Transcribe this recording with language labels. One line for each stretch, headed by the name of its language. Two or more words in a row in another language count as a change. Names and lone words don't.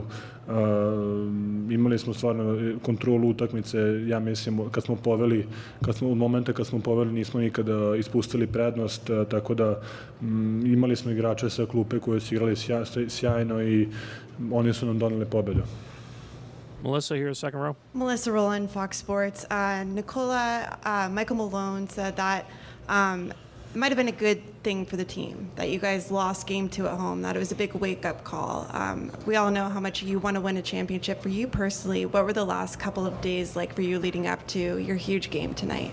Serbian: Imali smo stvarno kontrolu utakmice, ja mislim od momenta kad smo poveli nismo nikada ispustili prednost, tako da imali smo igrače sa klupe koji su igrali sjajno i oni su nam doneli pobjedu.
English: Melissa here, second row. Melissa Rowland, Fox Sports. Nikola, Michael Malone said that it might have been a good thing for the team that you guys lost game 2 at home, that it was a big wake-up call. We all know how much you want to win a championship. For you personally, what were the last couple of days like for you leading up to your huge game tonight?